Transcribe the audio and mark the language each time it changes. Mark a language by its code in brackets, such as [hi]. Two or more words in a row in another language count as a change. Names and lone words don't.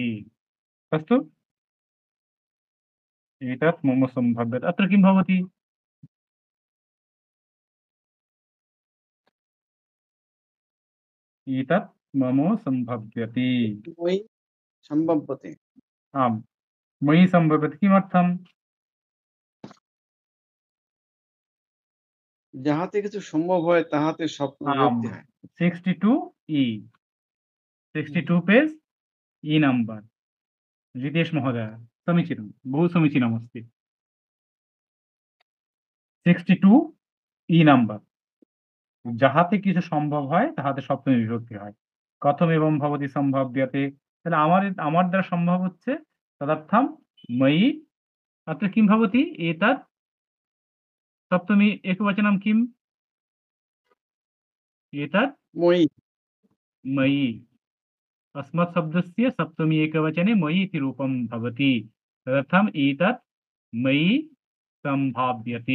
[sa] अस्तु, एतत् मम सम्भाव्यते। अत्र किं भवति? एतत् मम सम्भव्यते। मयि सम्भवते। आम्, मयि सम्भव्यते किमर्थम्? [bn] যাহাতে কিছু সম্ভব হয় তাহাতে স্বপ্ন आम्, বিভক্তি হয়। [en] 62E, 62 page E number. [sa] जितेश महोदय, समीचीनं, बहु समीचीनमस्ति। [en] 62E नम्बर्। [bn] যাহাতে কিছু সম্ভব হয় তাহাতে সপ্তমী বিভক্তি হয়। [sa] কথম এবং ভবতি সম্ভাব্যতে, [bn] তাহলে আমার দ্বারা সম্ভব হচ্ছে [sa] তদर्थं मयि अत्र किं भवति एतत् सप्तमी एकवचनं किम्? एतत् ময়ি मयि, अस्मत् शब्दस्य सप्तमी एकवचने मयि इति रूपं भवति, तदर्थम् एतत् मयि सम्भाव्यते।